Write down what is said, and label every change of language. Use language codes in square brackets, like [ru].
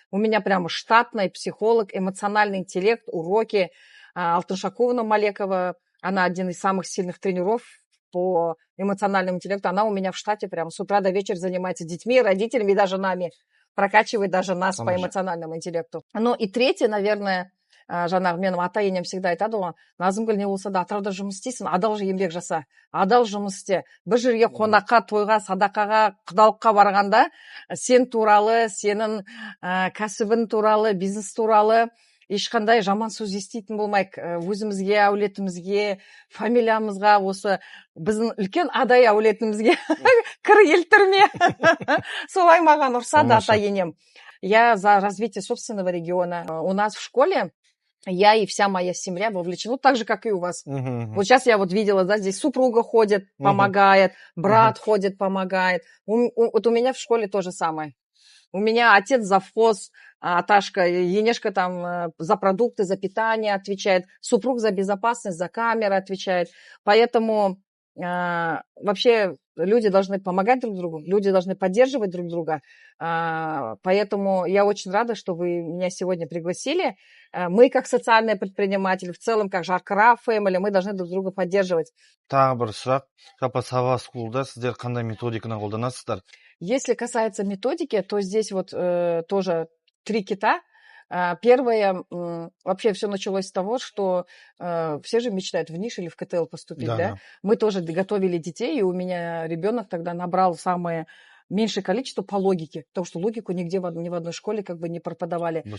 [ru] У меня прямо штатный психолог, эмоциональный интеллект, уроки. Алтын Шаковна Малекова, она один из самых сильных тренеров по эмоциональному интеллекту. Она у меня в штате прямо с утра до вечера занимается детьми, родителями и даже нами. Прокачивает даже нас по эмоциональному интеллекту. Ну и третье, наверное, [kk] жаңағы менің ата енем [ru] всегда [kk] айтады ғой, Назымгүл, не болса да атырауда жұмыс істейсің, адал еңбек жаса, адал жұмыс істе. Бір жерге қонаққа, тойға, садақаға, құдалыққа барғанда сен туралы, сенің кәсібің туралы, бизнес туралы ешқандай жаман сөз естейтін болмайық. Өзімізге, әулетімізге, фамилиямызға, осы біздің үлкен адай әулетімізге кір келтірме. Солай маған ұрсады ата енем. [ru] Я за развитие собственного региона. У нас в школе я и вся моя семья вовлечена, ну, так же, как и у вас. Вот сейчас я вот видела, да, здесь супруга ходит, помогает, брат ходит, помогает. Вот у меня в школе то же самое. У меня отец завхоз, Аташка, Енешка там за продукты, за питание отвечает, супруг за безопасность, за камеры отвечает. Поэтому вообще люди должны помогать друг другу, люди должны поддерживать друг друга. Поэтому я очень рада, что вы меня сегодня пригласили. Мы, как социальные предприниматели, в целом, как Жаркыра Family, мы должны друг друга поддерживать. [kk] Тағы бір сұрақ, жалпы Сава School'да сіздер қандай методиканы қолданасыздар? [ru] Если касается методики, то здесь вот тоже 3 кита. Первое, вообще все началось с того, что все же мечтают в НИШ или в КТЛ поступить, да? Мы тоже готовили детей, и у меня ребенок тогда набрал самое меньшее количество по логике, потому что логику нигде ни в одной школе как бы не преподавали.